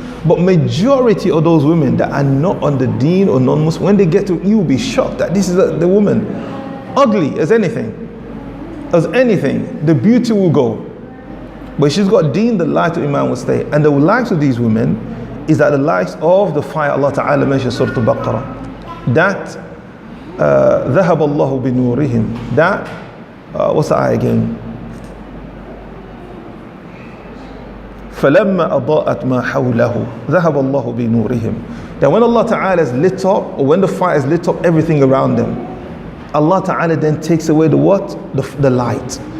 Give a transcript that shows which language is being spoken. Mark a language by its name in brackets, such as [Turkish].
[English] But majority of those women that are not on the deen or non-Muslim, when they get to, you will be shocked that this is the woman. Ugly as anything. As anything, the beauty will go. But she's got deen, the light of iman will stay. And the light of these women is that the light of the fire Allah Ta'ala mentions Surah Al-Baqarah. [Arabic] That ذهب الله بنورهم. [English] That what's the ayah again? [Arabic] فَلَمَّا أَضَاءَتْ مَا حَوْلَهُ ذَهَبَ اللَّهُ بِنُورِهِمْ. [English] That when Allah Ta'ala has lit up, or when the fire has lit up everything around them, Allah Ta'ala then takes away the what? The light.